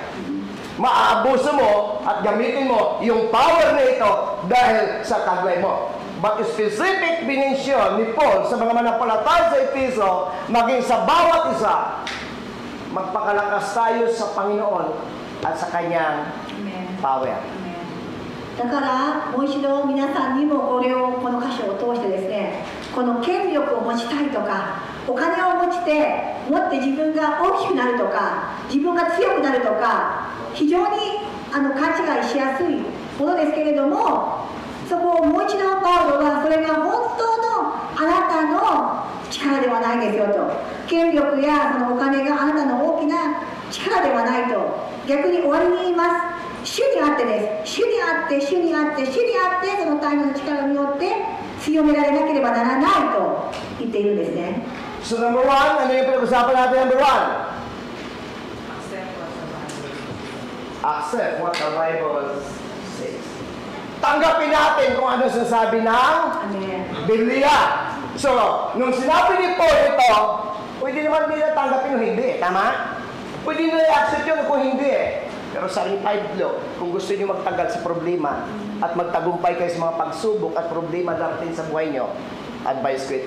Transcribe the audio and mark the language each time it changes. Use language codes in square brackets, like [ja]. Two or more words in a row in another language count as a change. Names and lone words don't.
[tl] Maaabuso mo at gamitin mo yung power na ito dahil sa taglay mo. [en] But specific [tl] binensyon ni Paul sa mga manampalataya sa Efeso, maging sa bawat isa, magpakalakas tayo sa Panginoon at sa kanyang power. [ja] だからもう一度皆さんにもこの箇所を通してですね、この権力を持ちたいとかお金を持って自分が大きくなるとか自分が強くなるとか非常に勘違いしやすいものですけれども、そこをもう一度パウロはそれが本当のあなたの力ではないですよと、権力やそのお金があなたの大きな力ではないと、逆に終わりに言います。主にあってです。主にあって、主にあって、主にあって、その大量の力によって強められなければならないと言っているんですね。 [tl] So number 1, ano yung pinag-usapan natin number 1? [en] Accept what the Bible says. [tl] Tanggapin natin kung ano sinasabi ng Biblia. So, nung sinabi ni Paul ito, pwede naman nila tanggapin o hindi, tama? Pwede nila i-accept yun kung hindi Pero sa Pablo, kung gusto niyo magtagal sa problema at magtagumpay kayo sa mga pagsubok at problema darating sa buhay niyo, advice ko ito.